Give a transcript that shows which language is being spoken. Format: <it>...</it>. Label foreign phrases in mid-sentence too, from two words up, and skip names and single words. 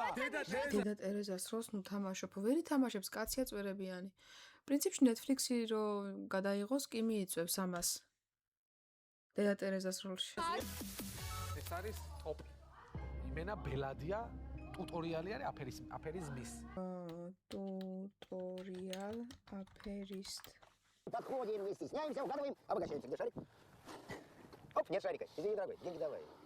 <ka>დედა ტერეზას როლს ნუ თამაშობ. ვერ ითამაშებს კაცია წვერებიანი. პრინციპში Netflix-ი რო გადაიღოს კი მიიწევს ამას. დედა ტერეზას როლში. ეს არის ტოპი. იმენა ბელადია ტუტორიალი არის აფერიზმის.</ka> <ru>Туториал аферист. Подходим не стесняемся, угадываем. Обогащаемся. Где шарик? Оп, нет шарика. Извини, дорогой, деньги давай.</ru>